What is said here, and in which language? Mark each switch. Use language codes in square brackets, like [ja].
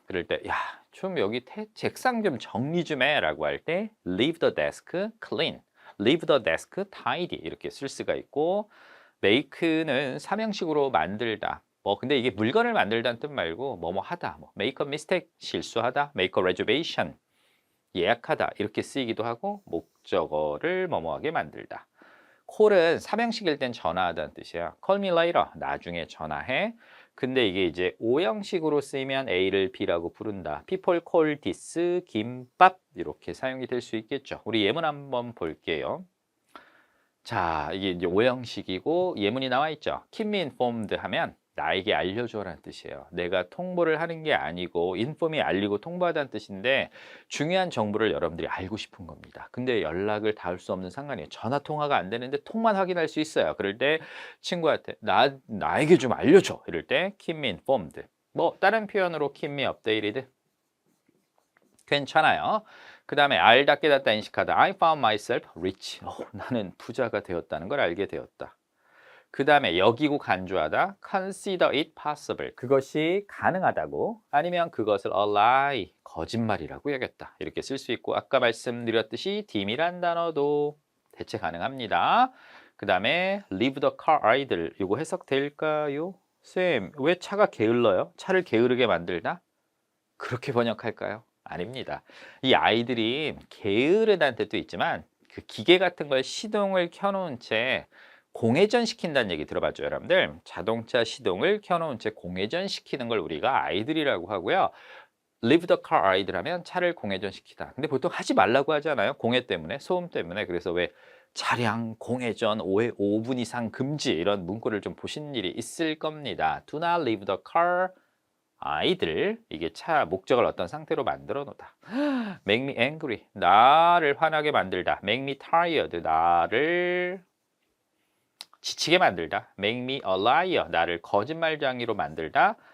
[ko] 그럴 때, 야, 좀 여기 책상 좀 정리 좀 해 라고 할 때 [en] leave the desk clean, leave the desk tidy [ko] 이렇게 쓸 수가 있고 make는 삼형식으로 만들다. 뭐 근데 이게 물건을 만들다는 뜻 말고 뭐뭐 하다, 뭐 [en] make a mistake [ko] 실수하다, [en] make a reservation [ko] 예약하다 이렇게 쓰이기도 하고 목적어를 뭐뭐하게 만들다. call은 삼형식일 땐 전화하다는 뜻이에요. [en] call me later [ko] 나중에 전화해. 근데 이게 이제 오형식으로 쓰이면 A를 B라고 부른다. [en] people call this [ko] 김밥 이렇게 사용이 될 수 있겠죠. 우리 예문 한번 볼게요. 자, 이게 이제 오형식이고 예문이 나와 있죠. [en] keep me informed [ko] 하면 나에게 알려줘라는 뜻이에요. 내가 통보를 하는 게 아니고 inform이 알리고 통보하다는 뜻인데 중요한 정보를 여러분들이 알고 싶은 겁니다. 근데 연락을 닿을 수 없는 상관이에요. 전화 통화가 안 되는데 톡만 확인할 수 있어요. 그럴 때 친구한테 나에게 좀 알려줘. 이럴 때 [en] keep me informed. [ko] 뭐 다른 표현으로 [en] keep me updated [ko] 괜찮아요. 그 다음에 알다 깨닫다 인식하다. [en] I found myself rich. [ko] 나는 부자가 되었다는 걸 알게 되었다. 그 다음에 여기고 간주하다. [en] Consider it possible. [ko] 그것이 가능하다고 아니면 그것을 [en] a lie. [ko] 거짓말이라고 여겼다. 이렇게 쓸 수 있고 아까 말씀드렸듯이 딤이란 단어도 대체 가능합니다. 그 다음에 [en] leave the car idle. [ko] 이거 해석될까요? 쌤, 왜 차가 게을러요? 차를 게으르게 만들다? 그렇게 번역할까요? 아닙니다. 이 아이들이 게으르다는 뜻도 있지만 그 기계 같은 걸 시동을 켜놓은 채 공회전 시킨다는 얘기 들어봤죠, 여러분들? 자동차 시동을 켜놓은 채 공회전 시키는 걸 우리가 아이들이라고 하고요. [en] leave the car idle [ko] 하면 차를 공회전 시키다. 근데 보통 하지 말라고 하잖아요. 공해 때문에, 소음 때문에. 그래서 왜 차량 공회전 5분 이상 금지 이런 문구를 좀 보신 일이 있을 겁니다. [en] Do not leave the car idle. [ko] 이게 차 목적을 어떤 상태로 만들어 놓다. [en] make me angry. [ko] 나를 화나게 만들다. [en] make me tired. [ko] 나를 지치게 만들다. [en] make me a liar. [ko] 나를 거짓말쟁이로 만들다.